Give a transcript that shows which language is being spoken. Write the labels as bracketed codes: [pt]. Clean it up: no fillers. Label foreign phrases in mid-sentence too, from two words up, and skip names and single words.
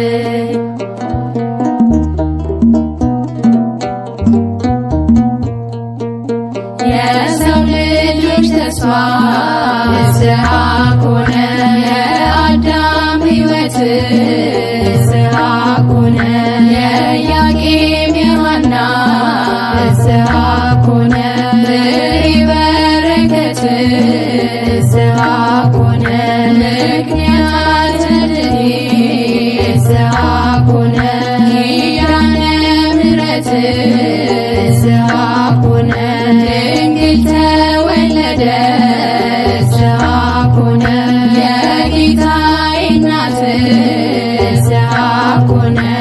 [am] የሰው ልጆች ተስፋ [gez] ፍስሐ ኮነ [am] የአዳም ሕይወት ፍስሐ ኮነ የኢያቄም የሐና [gez] ፍስሐ ኮነ [am] ፍሬ [gez] በረከት ፍስሐ ኮነ ምክንያተ ድኅነት ፍስሐ ኮነ ኪዳነ ምሕረት ፍስሐ ኮነ ድንግል ተወለደ ፍስሐ ኮነ [am] የጌታዬ እናት [gez] ፍስሐ ኮነ